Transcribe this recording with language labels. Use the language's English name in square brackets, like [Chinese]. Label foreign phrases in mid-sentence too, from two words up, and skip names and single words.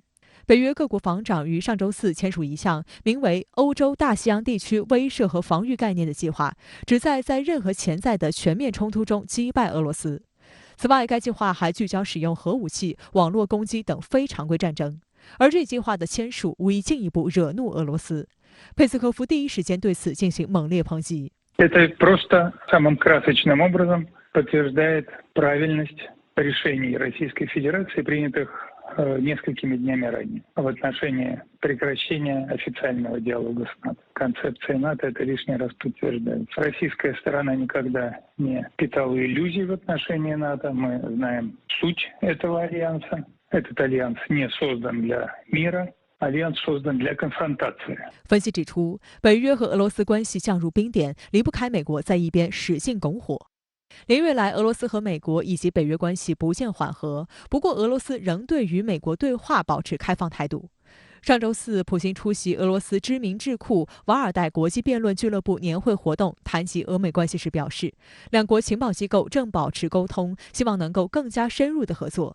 [Chinese] 北约各国防长于上周4签署一项名为《欧洲大西洋地区威慑和防御概念》的计划，旨在在任何潜在的全面冲突中击败俄罗斯。此外，该计划还聚焦使用核武器、网络攻击等非常规战争。而这计划的签署无疑进一步惹怒俄罗斯。佩斯科夫第一时间对此进行猛烈抨击。 [Russian] Это просто самым красочным образом подтверждает правильность решений Российской Федерации, принятых несколькими днями ранее в отношении прекращения официального диалога с НАТО. Концепция НАТО это лишний раз подтверждается. Российская сторона никогда не питала иллюзий в отношении НАТО. Мы знаем суть этого альянса. Этот альянс не создан для мира. Альянс создан для конфронтации. [Chinese] 分析指出，北约和俄罗斯关系降入冰点，离不开美国在一边使劲拱火。连月来，俄罗斯和美国以及北约关系不见缓和，不过俄罗斯仍对与美国对话保持开放态度。上周四，普京出席俄罗斯知名智库瓦尔代国际辩论俱乐部年会活动，谈及俄美关系时表示，两国情报机构正保持沟通，希望能够更加深入的合作。